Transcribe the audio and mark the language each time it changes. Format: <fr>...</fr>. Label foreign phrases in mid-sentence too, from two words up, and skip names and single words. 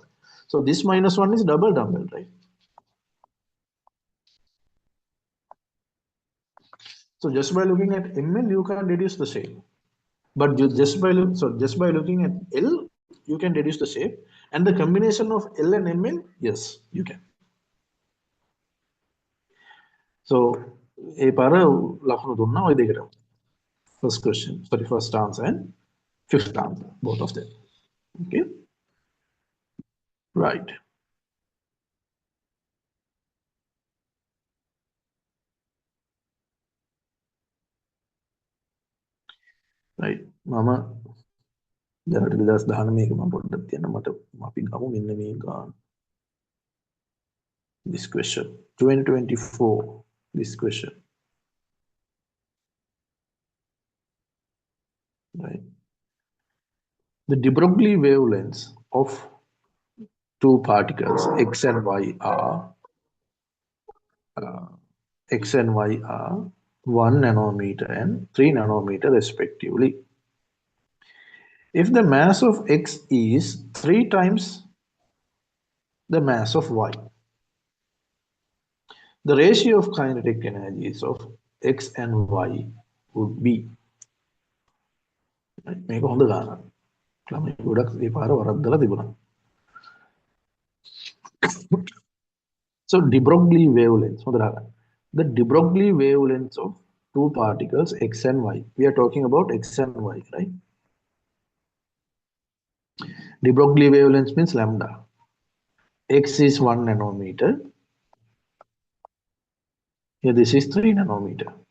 <en>So this -1 is double dumbbell, right? So just by looking at ML, you can deduce the shape. But just by looking at L, you can deduce the shape. And the combination of L and ML, yes, you can.</en> <si>So ඒ පාර ලකුණු දුන්නා ওই දෙකට.</si> <en>First question, sorry, first answer and fifth answer, both of them. Okay, right. Right.</en> <si>මම දැනට 2019 මම පොඩ්ඩක් තියන්න මට අපි ගමු මෙන්න මේ ගාන.</si> <en>This question 2024, this question, right? The de Broglie wavelengths of two particles x and y are x and y are 1 nanometer and 3 nanometer respectively. If the mass of x is 3 times the mass of y, the ratio of kinetic energies of x and y would be.</en> <si>මේක හොඳ ගානක්. ළමයි ගොඩක් මේ පාර වරද්දලා තිබුණා.</si> <en>So de Broglie wavelengths,</en> <si>හොඳට අහගන්න.</si> <en>the de Broglie wavelengths of two particles x and y. We are talking about x and y, right? De Broglie wavelength means lambda. X is 1 nanometer. Here this is 3 nanometer.</en>